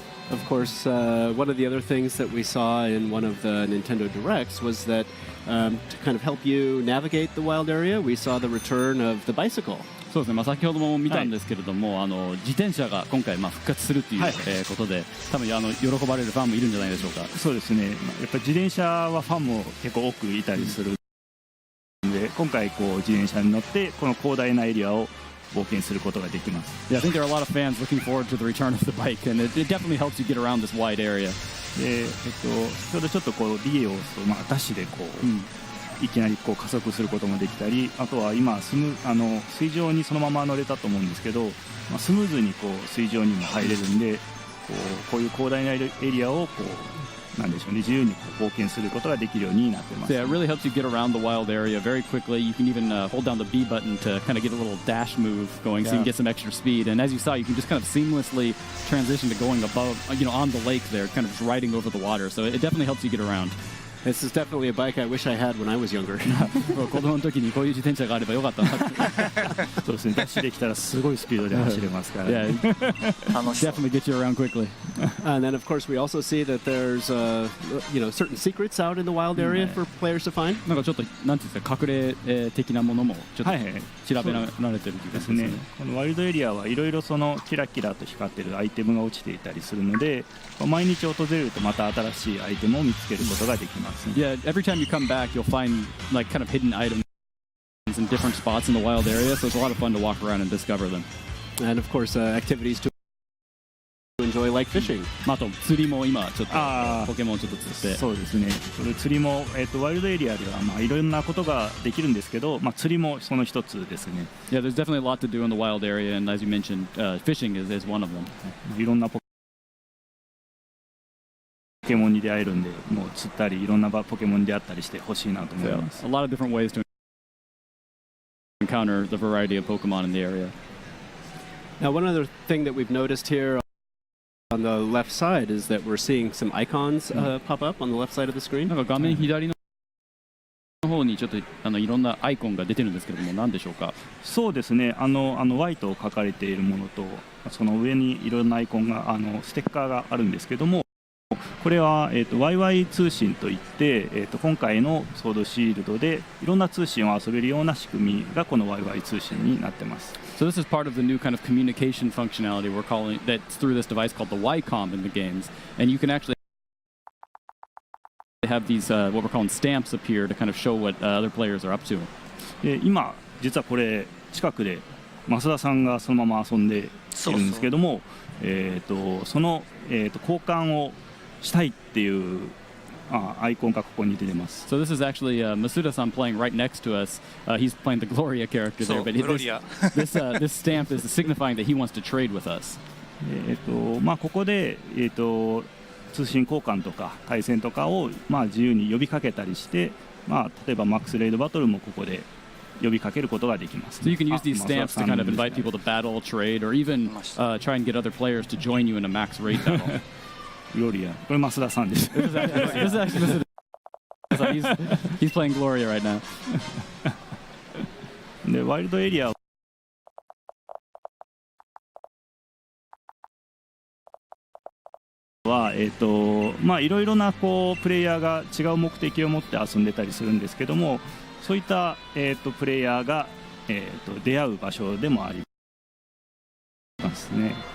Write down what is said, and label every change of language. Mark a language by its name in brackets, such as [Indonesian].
[English] Of course, one of the other things that we saw in one of the Nintendo Directs was that to kind of help you navigate the wild area, we saw the return of the bicycle. [Japanese] そうですね、先ほども見たんですけれども、自転車が今回復活するという、ことで、多分喜ばれるファンもいるんじゃないでしょうか。そうですね。やっぱり自転車はファンも結構多くいたりするので、今回こう自転車に乗ってこの広大なエリアを冒険することができます。 [English] Yeah, I think there are a lot of fans looking forward to the return of the bike, and it definitely helps you get around this wide area. [Japanese] で、それでちょっとこうリエをダッシュでこう、いきなりこう加速することもできたり、あとは今水上にそのまま乗れたと思うんですけど、スムーズにこう水上にも入れるんで、こういう広大なエリアをこうなんでしょうね、自由にこう冒険することができるようになってます。 [English] So yeah, it really helps you get around the wild area very quickly. You can even hold down the B button to kind of get a little dash move going, so you can get some extra speed. And as you saw, you can just kind of seamlessly transition to going above, on the lake there, kind of just riding over the water. So it definitely helps you get around. This is definitely a bike I wish I had when I was younger. [Japanese] 子供の時にこういう自転車があればよかったなって。そうですね。ダッシュできたらすごいスピードで走れますから。 [English] Yeah, definitely get you around quickly. And then, of course, we also see that there's certain secrets out in the wild area for players to find. [Japanese] なんかちょっとなんていうんですか、隠れ的なものもちょっと調べられてる気がしますね。このワイルドエリアはいろいろそのキラキラと光ってるアイテムが落ちていたりするので、毎日訪れるとまた新しいアイテムを見つけることができます。 [English] Yeah, every time you come back, you'll find like kind of hidden items in different spots in the wild area, so it's a lot of fun to walk around and discover them. And of course, activities to enjoy like fishing. [Japanese] あと釣りも今ちょっとポケモンちょっと釣って。そうですね。それ釣りもワイルドエリアではいろんなことができるんですけど、釣りもその一つですね。 [English] Yeah, there's definitely a lot to do in the wild area, and as you mentioned, fishing is one of them. [Japanese] いろんなポケモンに出会えるんで、もう釣ったりいろんなポケモンに出会ったりしてほしいなと思います。 [English] A lot of different ways to encounter the variety of Pokemon in the area. Now, one other thing that we've noticed here on the left side is that we're seeing some icons pop up on the left side of the screen. [Japanese] なんか画面左の方にちょっといろんなアイコンが出てるんですけれども、何でしょうか。そうですね。 Y と書かれているものと、その上にいろんなアイコンがステッカーがあるんですけども。これは、YY 通信といって、今回のソードシールドでいろんな通信を遊べるような仕組みがこの YY 通信になってます。 [English] So this is part of the new kind of communication functionality we're calling that's through this device called the Y-Com in the games, and you can actually have these what we're calling stamps appear to kind of show what other players are up to. [Japanese] 今実はこれ近くで増田さんがそのまま遊んでいるんですけども、その、交換をしたいっていうアイコンがここに出てます。 [English] So this is actually Masuda-san playing right next to us. He's playing the Gloria character there, but this stamp is signifying that he wants to trade with us. [Japanese] ここで通信交換とか対戦とかを自由に呼びかけたりして、例えばマックスレイドバトルもここで呼びかけることができます。 [English] So you can use these stamps to kind of invite people to battle, trade, or even try and get other players to join you in a max raid battle. [Japanese] グロリア、これ増田さんです。 [English] This is actually he's playing Gloria right now. [Japanese] で、ワイルドエリアはいろいろなプレイヤーが違う目的を持って遊んでたりするんですけども、そういった、プレイヤーが、出会う場所でもありますね。